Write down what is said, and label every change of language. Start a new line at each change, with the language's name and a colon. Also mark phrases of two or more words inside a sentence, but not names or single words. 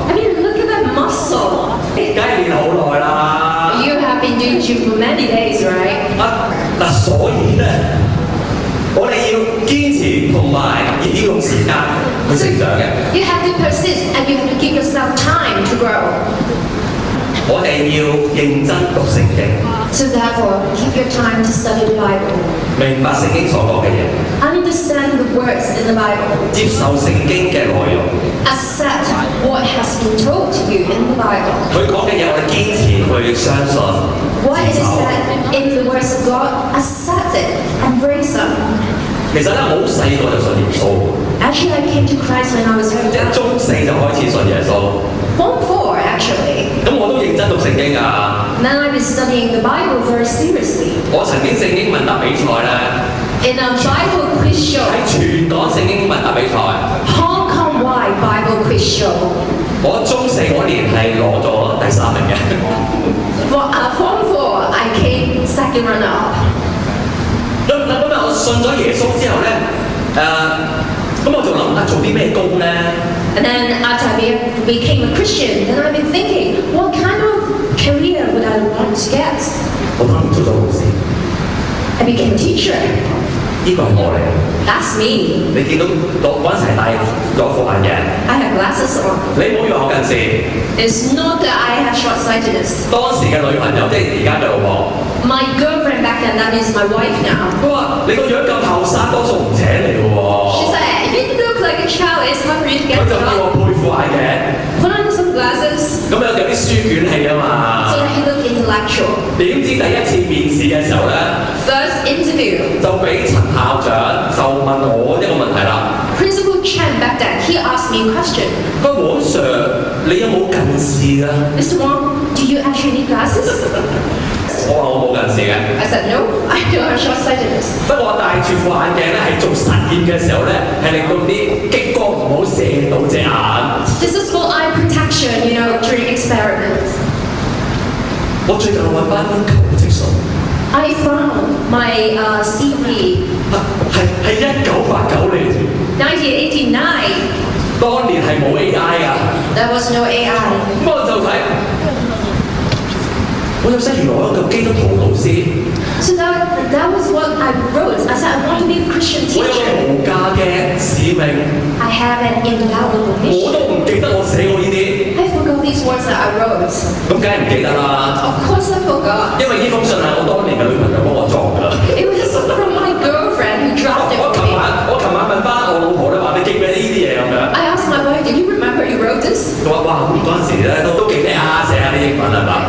English: I mean, look at that muscle.
Cantonese: 梗係練好耐啦。
English: You have been doing gym for many days, right?
Cantonese: 嗱，所以咧，我哋要堅持同埋要用時間去成長嘅。
English: You have to persist and you have to give yourself time to grow.
Cantonese: 我哋要認真讀聖經，
English: So therefore, give your time to study the Bible.
Cantonese: 明白聖經所講嘅嘢，
English: Understand the words in the Bible.
Cantonese: 接受聖經嘅內容。
English: Accept what has been told to you in the Bible.
Cantonese: 佢講嘅嘢，我哋堅持去相信。
English: What
Cantonese: 接
English: is
Cantonese: 受
English: said in the words of God, accept it, embrace them.
Cantonese: 其實咧，我好細個就信耶穌，
English: Actually, I came to Christ when I was very
Cantonese: 即係
English: young.
Cantonese: 中四就開始信耶穌。
English: Form 4, actually.
Cantonese: 咁我都認真讀聖經㗎。
English: Then I've been studying the Bible very seriously.
Cantonese: 我曾經聖經問答比賽咧，
English: In a Bible quiz show,
Cantonese: 喺全港聖經問答比賽，
English: Hong Kong-wide Bible quiz show.
Cantonese: 我中四嗰年係攞咗第3名嘅。
English: Form 4, I came second runner-up.
Cantonese: 咁我信咗耶穌之後咧，咁我就諗做啲咩工咧？
English: And then after I became a Christian, then I've been thinking, what kind of career would I want to get?
Cantonese: 我當然做咗老師，
English: I became a teacher.
Cantonese: 呢個係我嚟嘅。
English: That's me.
Cantonese: 你見到嗰陣時係戴咗副眼鏡，
English: I have glasses on.
Cantonese: 你唔好以為我近視。
English: It's not that I have short-sightedness.
Cantonese: 當時嘅女朋友即係而家嘅老婆，
English: My girlfriend back then, that is my wife now.
Cantonese: 佢話：你個樣咁後生，多數唔請你嘅喎。
English: She said, you look like a child, it's hard for you to
Cantonese: 佢
English: get a
Cantonese: 就叫我
English: job.
Cantonese: 配副眼鏡，
English: Put on some glasses
Cantonese: 咁有啲書卷氣啊嘛
English: so。that you look intellectual.
Cantonese: 點知第一次面試嘅時候咧，
English: First interview,
Cantonese: 就俾陳校長就問我一個問題啦。
English: Principal Chen back then, he asked me a question.
Cantonese: 佢話：黃 Sir，你有冇近視啊？
English: Mr. Wong, do you actually need glasses?
Cantonese: 我話我冇近視嘅。
English: I said, no, I don't have short-sightedness.
Cantonese: 不過我戴住副眼鏡咧，係做實驗嘅時候咧，係令到啲激光唔好射到隻眼。
English: This is for eye protection, during experiments.
Cantonese: 我最近揾翻啲求職信，
English: I found my CV,
Cantonese: 係1989年，
English: 1989.
Cantonese: 當年係冇 AI 㗎。
English: There was no AI.
Cantonese: 咁我就睇，我就識原來我有個基督徒老師，
English: So that was what I wrote. I said, I want to be a Christian
Cantonese: 我有個
English: teacher.
Cantonese: 無價嘅使命，
English: I have an invaluable
Cantonese: 我
English: mission.
Cantonese: 都唔記得我寫過呢啲，
English: I forgot these words that I wrote.
Cantonese: 咁梗係唔記得啦。
English: Of course I forgot.
Cantonese: 因為呢封信係我當年嘅女朋友幫我作㗎。
English: It was from my girlfriend who drafted
Cantonese: 我
English: for
Cantonese: 琴
English: me.
Cantonese: 晚問翻我老婆咧，話你記唔記得呢啲嘢咁樣？
English: I asked my wife, do you remember you wrote this?
Cantonese: 佢話：哇，咁嗰陣時咧都幾叻啊，寫下啲英文係嘛？